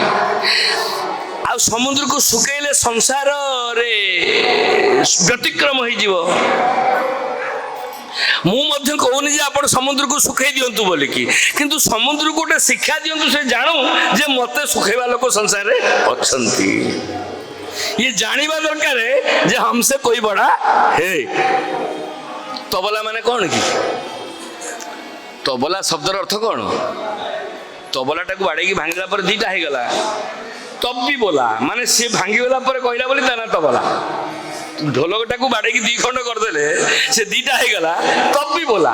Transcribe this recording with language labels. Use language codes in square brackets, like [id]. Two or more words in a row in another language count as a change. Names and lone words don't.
[or] ଆଉ ସମୁଦ୍ରକୁ ଶୁଖେଇଲେ ସଂସାରରେ ବ୍ୟତିକ୍ରମ ହେଇଯିବ। ମୁଁ ମଧ୍ୟ କହୁନି ଯେ ଆପଣ ସମୁଦ୍ରକୁ ଶୁଖେଇ ଦିଅନ୍ତୁ ବୋଲିକି, କିନ୍ତୁ ସମୁଦ୍ରକୁ ଗୋଟେ ଶିକ୍ଷା ଦିଅନ୍ତୁ, ସେ ଜାଣୁ ଯେ ମତେ ଶୁଖେଇବା ଲୋକ ସଂସାରରେ ଅଛନ୍ତି। ଇଏ ଜାଣିବା ଦରକାର ଯେ [hi] हमसे कोई बड़ा है। [or] ତବଲା ମାନେ କ'ଣ କି? ତବଲା ଶବ୍ଦର ଅର୍ଥ କ'ଣ? ତବଲାଟାକୁ ବାଡ଼େଇକି ଭାଙ୍ଗିଲା ପରେ 2ଟା ହେଇଗଲା। ତବି ବୋଲା ମାନେ ସେ ଭାଙ୍ଗିଗଲା ପରେ କହିଲା ବୋଲି ତା ନା ତବଲା। ଢୋଲକଟାକୁ ବାଡ଼େଇକି 2 ଖଣ୍ଡ କରିଦେଲେ ସେ 2ଟା ହେଇଗଲା ତବି ବୋଲା।